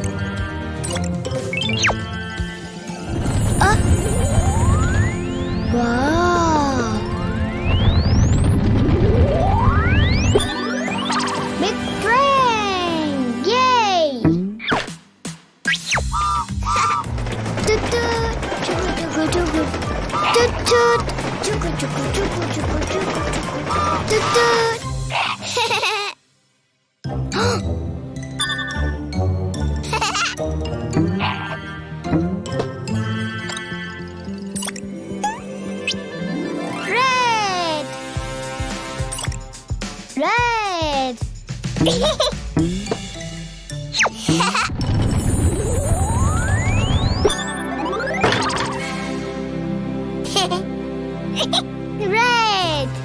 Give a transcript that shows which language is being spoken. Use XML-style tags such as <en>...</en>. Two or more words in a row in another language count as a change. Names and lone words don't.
<en>Wow. Big brain. Yay. Toot toot. Chuku chuku chuku. Toot toot. Chuku chuku chuku chuku chuku chuku. Toot toot. Red. Red. Red.</en>